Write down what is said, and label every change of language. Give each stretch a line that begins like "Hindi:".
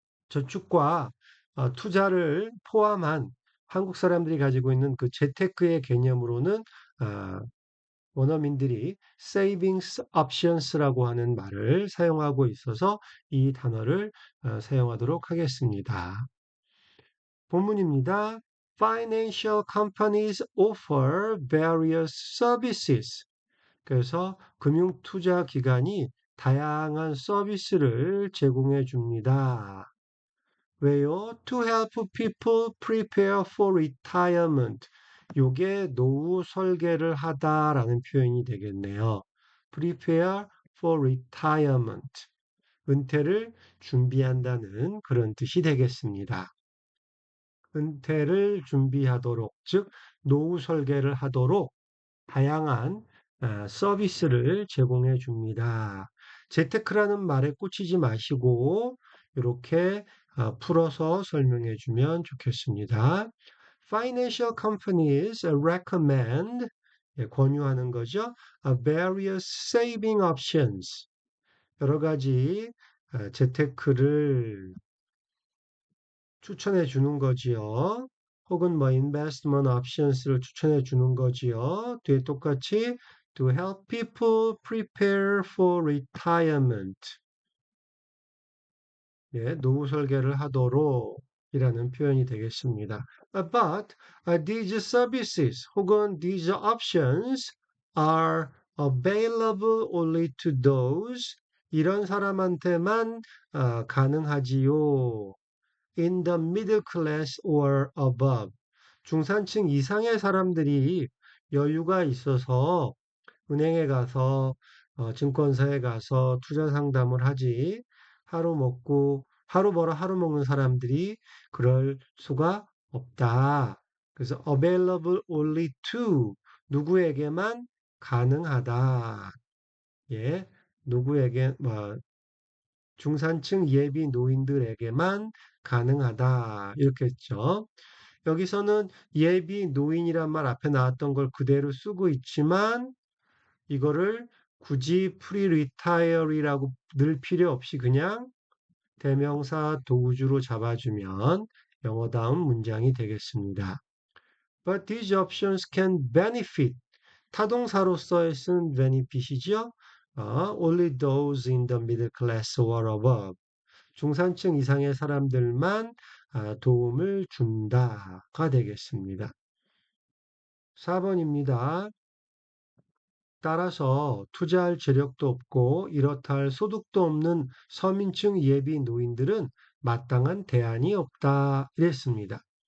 Korean: 저축과 투자를 포함한 한국 사람들이 가지고 있는 그 재테크의 개념으로는 아, 원어민들이 savings options라고 하는 말을 사용하고 있어서 이 단어를 사용하도록 하겠습니다. 본문입니다.
English: Financial companies offer various services.
Korean: 그래서 금융투자 기관이 다양한 서비스를 제공해 줍니다. 왜요?
English: To help people prepare for retirement.
Korean: 요게 노후 설계를 하다라는 표현이 되겠네요.
English: Prepare for retirement.
Korean: 은퇴를 준비한다는 그런 뜻이 되겠습니다. 은퇴를 준비하도록, 즉 노후 설계를 하도록 다양한 서비스를 제공해 줍니다. 재테크라는 말에 꽂히지 마시고 이렇게 풀어서 설명해 주면 좋겠습니다.
English: Financial companies recommend
Korean: 권유하는 거죠.
English: Various saving options
Korean: 여러 가지 재테크를 추천해 주는 거지요. 혹은 뭐
English: investment options
Korean: 를 추천해 주는 거지요. 뒤에 똑같이
English: to help people prepare for retirement.
Korean: 예, 노후 설계를 하도록 이라는 표현이 되겠습니다.
English: But these services
Korean: 혹은
English: these options are available only to those
Korean: 이런 사람한테만 가능하지요.
English: In the middle class or above.
Korean: 중산층 이상의 사람들이 여유가 있어서 은행에 가서 증권사에 가서 투자 상담을 하지 하루 벌어 하루 먹는 사람들이 그럴 수가 없다. 그래서
English: available only to
Korean: 누구에게만 가능하다. 예, 누구에게 뭐 중산층 예비 노인들에게만 가능하다. 이렇게 했죠. 여기서는 예비 노인이란 말 앞에 나왔던 걸 그대로 쓰고 있지만 이거를 굳이 pre-retire이라고 넣을 필요 없이 그냥 대명사 도구주로 잡아주면 영어다운 문장이 되겠습니다.
English: But these options can benefit.
Korean: 타동사로서의 쓴 benefit이죠.
English: Only those in the middle class or above.
Korean: 중산층 이상의 사람들만 도움을 준다가 되겠습니다. 4번입니다. 따라서 투자할 재력도 없고 이렇다 할 소득도 없는 서민층 예비 노인들은 마땅한 대안이 없다. 이랬습니다.